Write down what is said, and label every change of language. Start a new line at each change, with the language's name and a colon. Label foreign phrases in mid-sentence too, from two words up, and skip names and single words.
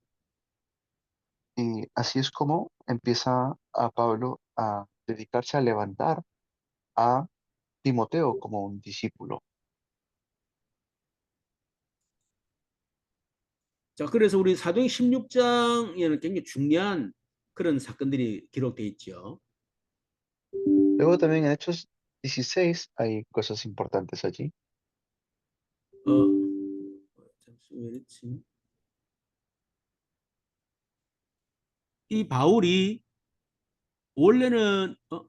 Spanish: Y así es como empieza a Pablo a dedicarse a levantar a Timoteo como un discípulo.
Korean: 자, 그래서 우리 사도행 16장에는 굉장히 중요한 그런 사건들이 기록되어 있죠.
Spanish: Luego también en Hechos 16 hay cosas importantes allí.
Korean: 어, 왜 이랬지? 이 바울이 원래는